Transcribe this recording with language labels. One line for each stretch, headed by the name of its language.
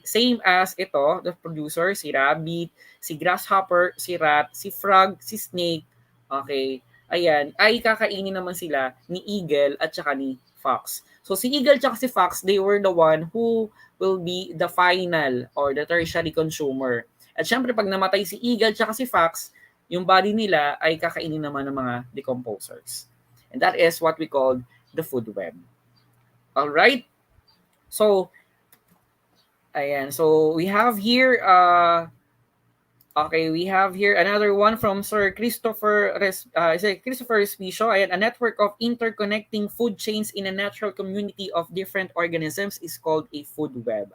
English: Same as ito, the producer, si rabbit, si grasshopper, si rat, si frog, si snake. Okay?
Filipino: Ayan, ay kakainin naman sila ni eagle at saka ni fox.
English: So
Filipino: si eagle at si fox,
English: they were the one who will be the final or the tertiary consumer.
Filipino: At syempre pag namatay si eagle at si fox, yung body nila ay kakainin naman ng mga decomposers.
English: And that is what we call the food web. All right? So, ayan. So, we have here okay, we have here another one from Sir Christopher Christopher Respicio. Ayan, a network of interconnecting food chains in a natural community of different organisms is called a food web.